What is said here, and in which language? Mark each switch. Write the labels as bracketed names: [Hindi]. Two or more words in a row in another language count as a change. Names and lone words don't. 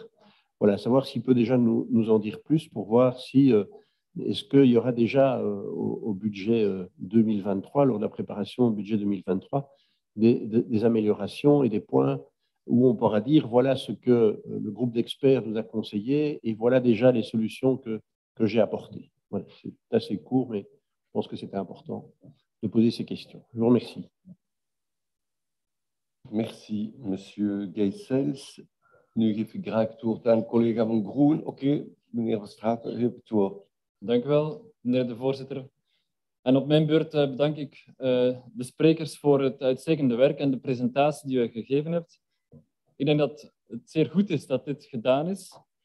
[French] Voilà, savoir s'il peut déjà nous en dire plus pour voir si est-ce qu'il y aura déjà au budget 2023, lors de la préparation au budget 2023, des améliorations et des points où on pourra dire voilà ce que le groupe d'experts nous a conseillé et voilà déjà les solutions que j'ai apportées. Voilà, c'est assez court, mais je pense que c'était important de poser ces questions. Je vous remercie. Merci, Monsieur Guessels. [Dutch] Nu geef ik graag het woord aan collega van Groen. Oké, meneer Van Straten, u hebt het woord. Dank u wel, meneer de voorzitter. En op mijn beurt bedank ik de sprekers voor het uitstekende werk en de presentatie die u gegeven hebt. Ik denk dat het zeer goed is dat dit gedaan is.